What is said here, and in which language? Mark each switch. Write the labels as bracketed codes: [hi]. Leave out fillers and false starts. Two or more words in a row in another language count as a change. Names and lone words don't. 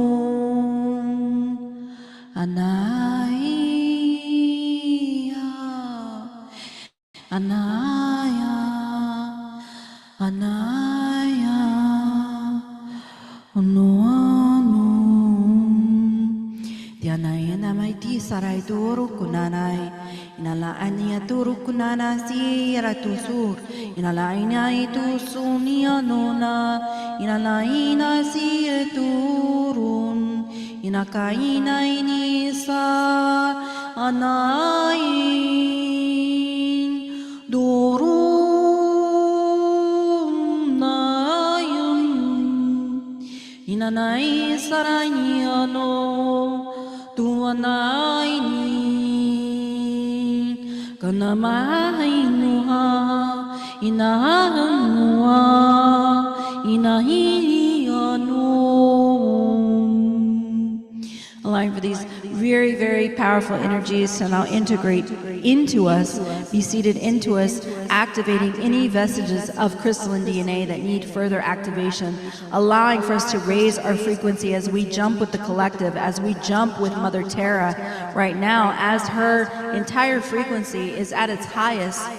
[en] anaya anaya anaya onoanu dianaya namai ti sarai turu kunanai inala ania turu kunana sira tusur inala ina itu sunia nona inala ina sira turun inakaina inisa anain durun nayun inanai saraniano tuanaini kanamainuha inahanua inahiano. Allowing for these very, very powerful energies to now integrate into us, be seated into us, activating any vestiges of crystalline DNA that need further activation, allowing for us to raise our frequency as we jump with the collective, as we jump with Mother Terra right now, as her entire frequency is at its highest.